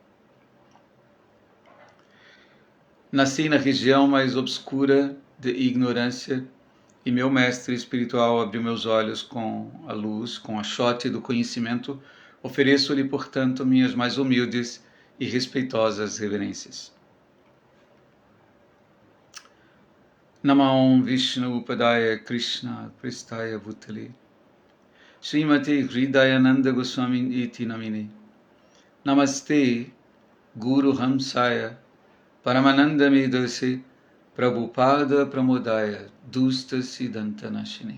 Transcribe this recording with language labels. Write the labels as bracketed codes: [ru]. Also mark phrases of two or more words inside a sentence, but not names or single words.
[pt] Nasci na região mais obscura de ignorância e meu mestre espiritual abriu meus olhos com a luz, com a chote do conhecimento. Ofereço-lhe, portanto, minhas mais humildes e respeitosas reverências. [sa] Namah Vishnu Padaya Krishna Prestaya Bhutale Srimati Hridayananda Goswami Iti Namine Namaste Guru Hamsaya Paramananda Medase Prabhupada Pramodaya Dusta Siddhanta Nashini.